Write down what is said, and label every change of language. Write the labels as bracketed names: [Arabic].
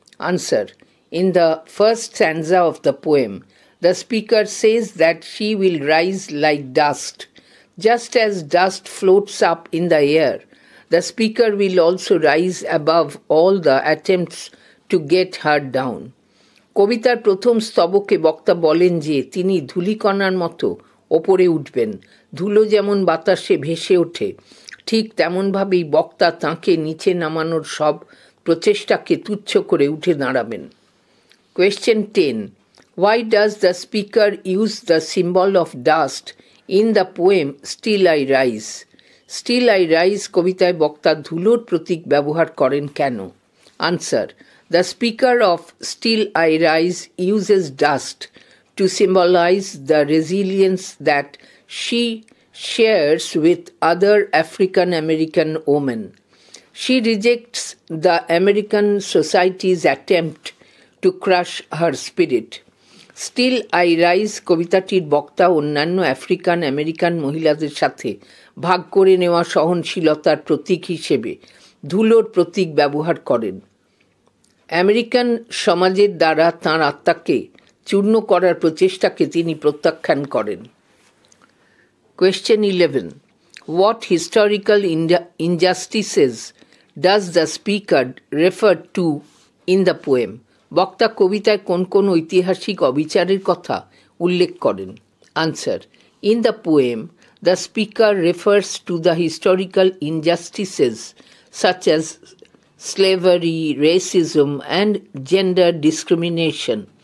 [English] Answer: In the first stanza of the poem, the speaker says that she will rise like dust. Just as dust floats up in the air, the speaker will also rise above all the attempts to get her down. [Bangla] কবিতার প্রথম স্তবকে বক্তা বলেন যে তিনি ধূলিকণার মতো ওপরে উঠবেন। ধুলো যেমন বাতাসে ভেসে ওঠে, ঠিক তেমনভাবেই বক্তা তাঁকে নিচে নামানোর সব প্রচেষ্টাকে তুচ্ছ করে উঠে দাঁড়াবেন। [English] Question 10. Why does the speaker use the symbol of dust in the poem Still I Rise? [Bangla] Still I Rise কবিতায় বক্তা ধুলোর প্রতীক ব্যবহার করেন কেন? [English] Answer: The speaker of Still I Rise uses dust to symbolize the resilience that she shares with other African American women. She rejects the American society's attempt to crush her spirit. [Bangla] Still I Rise কবিতাটির বক্তা অন্যান্য African American মহিলাদের সাথে ভাগ করে নেওয়া সহনশীলতার প্রতীক হিসেবে ধুলোর প্রতীক ব্যবহার করেন। আমেরিকান সমাজের দ্বারা তাঁর আত্মাকে চূর্ণ করার প্রচেষ্টাকে তিনি প্রত্যাখ্যান করেন। [English] Question 11. What historical injustices does the speaker refer to in the poem? [Bangla] বক্তা কবিতায় কোন কোন ঐতিহাসিক অবিচারের কথা উল্লেখ করেন? [English] Answer: In the poem, the speaker refers to the historical injustices such as slavery, racism, and gender discrimination.